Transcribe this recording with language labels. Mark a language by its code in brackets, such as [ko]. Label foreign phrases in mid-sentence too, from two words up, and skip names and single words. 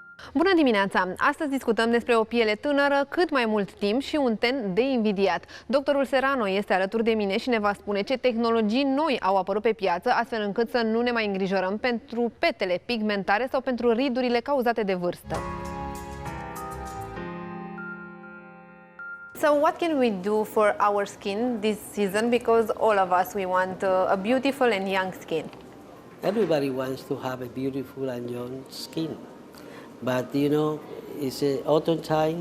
[ro] Bună dimineața! Astăzi discutăm despre o piele tânără, cât mai mult timp și un ten de invidiat. Doctorul Serrano este alături de mine și ne va spune ce tehnologii noi au apărut pe piață, astfel încât să nu ne mai îngrijorăm pentru petele pigmentare sau pentru ridurile cauzate de vârstă. [en] So what can we do for our skin this season? Because all of us, we want a beautiful and young skin. Everybody wants to have a beautiful and young skin. But, you know, it's autumn time.